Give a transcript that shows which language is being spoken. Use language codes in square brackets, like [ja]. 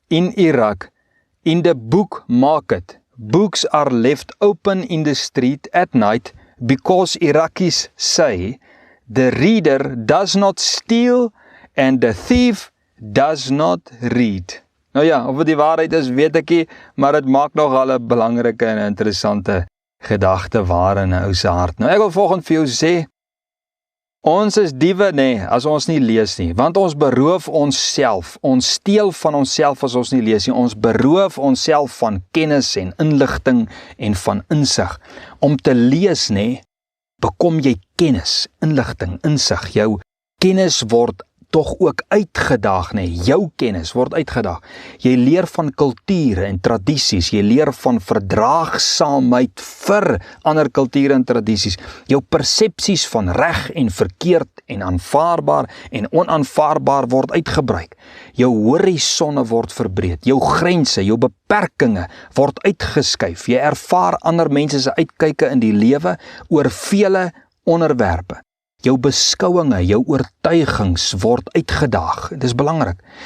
[en] In Iraq, in the book market, books are left open in the street at night because Iraqis say the reader does not steal and the thief does not read. [af] Nou ja, of dit die waarheid is, weet ek nie, maar dit maak nogal 'n belangrike en interessante gedagte waar in 'n ou se hart. Nou ek wil volgende vir jou sê, ons is diewe as ons nie lees nie, want ons beroof onsself, ons steel van onsself as ons nie lees nie, ons beroof onsself van kennis en inligting en van insig. Om te lees bekom jy kennis, inligting, insig, jou kennis word tog ook uitgedaag, jou kennis word uitgedaag. Jy leer van kulture en tradisies, jy leer van verdraagsaamheid vir ander kulture en tradisies. Jou persepsies van reg en verkeerd en aanvaarbaar en onaanvaarbaar word uitgebrei. Jou horisonne word verbreed, jou grense, jou beperkings word uitgeskuif. Jy ervaar ander mense se uitkyke in die lewe oor vele onderwerpe. Jou beskouinge, jou oortuigings word uitgedaag. Dit is belangrik.